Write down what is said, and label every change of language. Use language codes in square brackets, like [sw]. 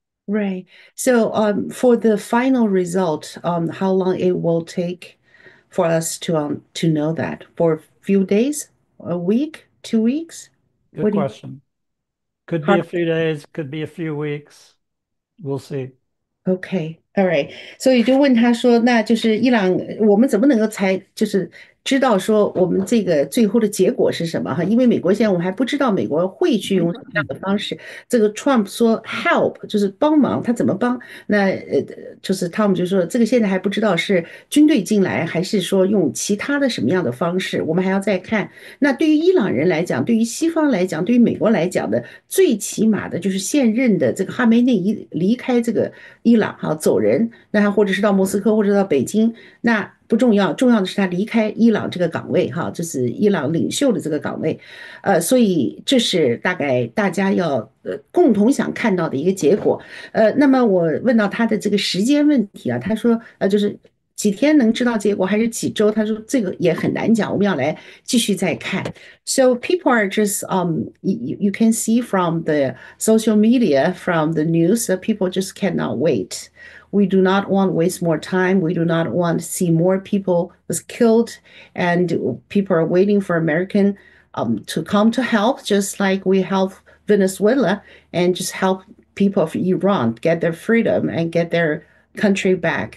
[en] Right. So, for the final result, how long it will take for us to know that? For a few days, a week, 2 weeks? Good What do you question. Could be hard a few days, could be a few weeks. We'll see. OK, all right， [zh] 所以就问他说，那就是伊朗，我们怎么能够猜，就是知道说我们这个最后的结果是什么哈？因为美国现在我们还不知道美国会去用什么样的方式。这个 Trump 说 help 就是帮忙，他怎么帮？那就是 Tom 就说这个现在还不知道是军队进来，还是说用其他的什么样的方式，我们还要再看。那对于伊朗人来讲，对于西方来讲，对于美国来讲的，最起码的就是现任的这个哈梅内伊离开这个伊朗哈走人，那他或者是到莫斯科或者到北京，那不重要，重要的是他离开伊朗这个岗位哈，这是伊朗领袖的这个岗位，所以这是大概大家要共同想看到的一个结果。那么我问到他的这个时间问题啊，他说就是几天能知道结果，还是几周？他说这个也很难讲，我们要来继续再看。 [en] So people are just you can see from the social media, from the news, that people just cannot wait. We do not want to waste more time. We do not want to see more people was killed, and people are waiting for American to come to help, just like we help Venezuela and just help people of Iran get their freedom and get their country back.